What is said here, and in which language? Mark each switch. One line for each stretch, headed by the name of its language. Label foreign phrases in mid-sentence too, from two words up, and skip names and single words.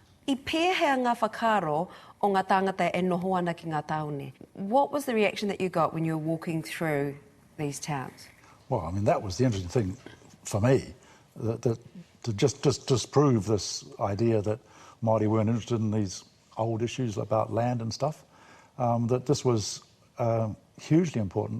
Māori: I pēhea ngā whakaro o ngā tāngata e noho ana ki ngā taone.
English: What was the reaction that you got when you were walking through these towns? Well, I mean, that was the interesting thing for me, that to just disprove this idea that Māori weren't interested in these old issues about land and stuff, that this was hugely important.